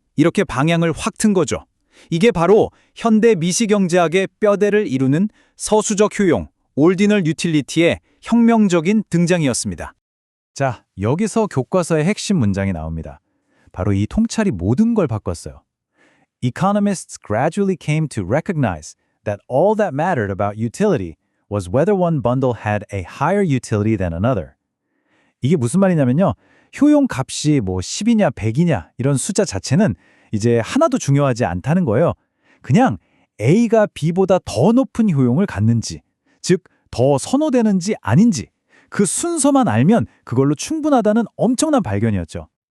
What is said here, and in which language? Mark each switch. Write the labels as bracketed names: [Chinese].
[Korean] 이렇게 방향을 확 튼 거죠. 이게 바로 현대 미시경제학의 뼈대를 이루는 서수적 효용, 올디널 유틸리티의 혁명적인 등장이었습니다. 자, 여기서 교과서의 핵심 문장이 나옵니다. 바로 이 통찰이 모든 걸 바꿨어요. [English] Economists gradually came to recognize that all that mattered about utility was whether one bundle had a higher utility than another. [Korean] 이게 무슨 말이냐면요. 효용 값이 10이냐 100이냐 이런 숫자 자체는 이제 하나도 중요하지 않다는 거예요. 그냥 A가 B보다 더 높은 효용을 갖는지, 즉 더 선호되는지 아닌지 그 순서만 알면 그걸로 충분하다는 엄청난 발견이었죠.